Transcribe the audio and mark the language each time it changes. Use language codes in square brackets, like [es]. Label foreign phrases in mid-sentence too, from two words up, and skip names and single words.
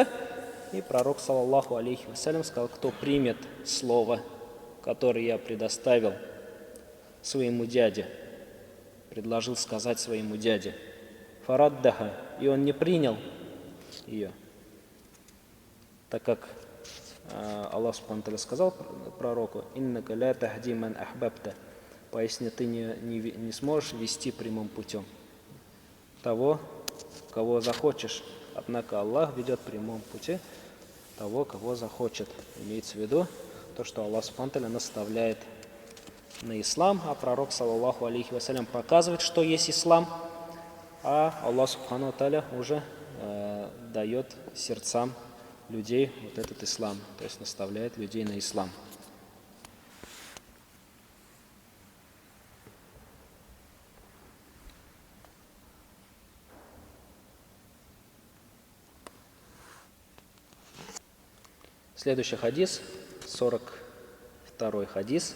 [ru] И пророк, [ar] صلى الله عليه وسلم, [ru] сказал: кто примет слово, которое я предоставил своему дяде, предложил сказать своему дяде, фараддаха, и он не принял ее, так как [ar] الله سبحانه وتعالى [ru] сказал пророку: [ar] «إنك لا تهدي من أحببت», [ru] поясни, ты не сможешь вести прямым путем того, кого захочешь. Однако Аллах ведет прямым пути того, кого захочет. Имеется в виду то, что [ar] الله سبحانه وتعالى [ru] наставляет на ислам, а пророк, [ar] صلى الله عليه وسلم, [ru] показывает, что есть ислам, а [ar] الله سبحانه وتعالى [ru] уже дает сердцам людей вот этот ислам, то есть наставляет людей на ислам. Следующий хадис, 42-й хадис.